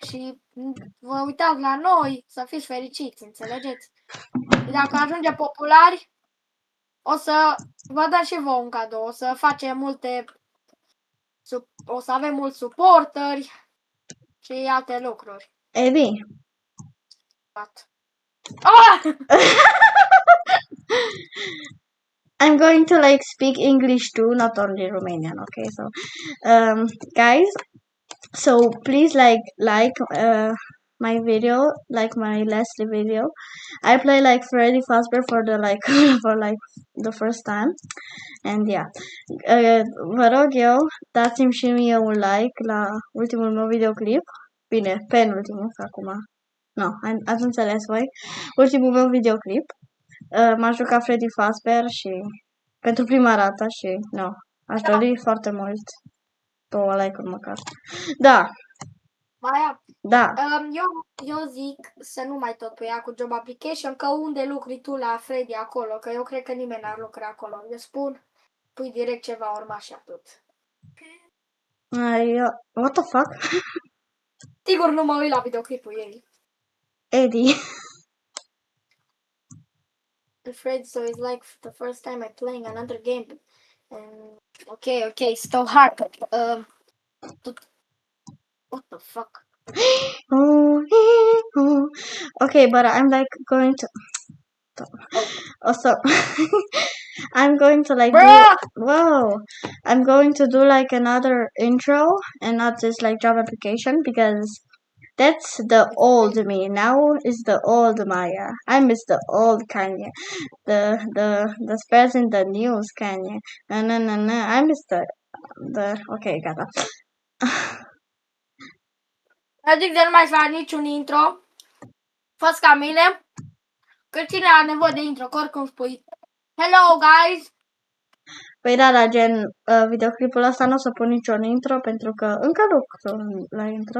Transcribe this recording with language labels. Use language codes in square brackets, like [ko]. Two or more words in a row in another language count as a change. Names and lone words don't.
[ro] Și vă uitați la noi, să fiți fericiți, înțelegeți? Și dacă ajungem populari, o să vă dăm și vouă un cadou. O să facem multe... O să avem mulți suporteri și alte lucruri. Eddie. Ah! [en] I'm going to like speak English too, not only Romanian. Okay, so guys, so please like my video, like my last video. I play like Freddy Fazbear for the like for like the first time, and yeah, [ro] vă rog eu, dați-mi și mie un like la ultimul meu videoclip. Bine, penultimul, că acum no, ați înțeles voi. Ultimul meu videoclip. M-a jucat Freddy Fazbear și pentru prima dată și no, aș dori foarte mult 2 like-uri măcar. Da. Maia, Da. eu zic să nu mai tot pe ea cu [en] job application, [ro] că unde lucri tu la Freddy acolo, că eu cred că nimeni n-ar lucra acolo. Eu spun, pui direct ceva urma și atât. [en] What the fuck? [ro] Sigur nu mă uit la videoclipul ei. Eddie. [en] Fred, so it's like the first time I'm playing another game. And okay, so hard. What the fuck? Okay, but I'm like going to also I'm going to like I'm going to do like another intro and not just like job application because that's the old me. Now is the old Maya. I miss the old Kanye. The spares in the news Kanye. No. I miss the okay, gata. [ro] Zic de nu mai fac niciun intro. Fă-ți ca mine. Că cine are nevoie de intro, că oricum spui [en] hello guys. [ro] Păi da, la gen videoclipul ăsta nu o să pun niciun intro pentru că încă lucru la intro.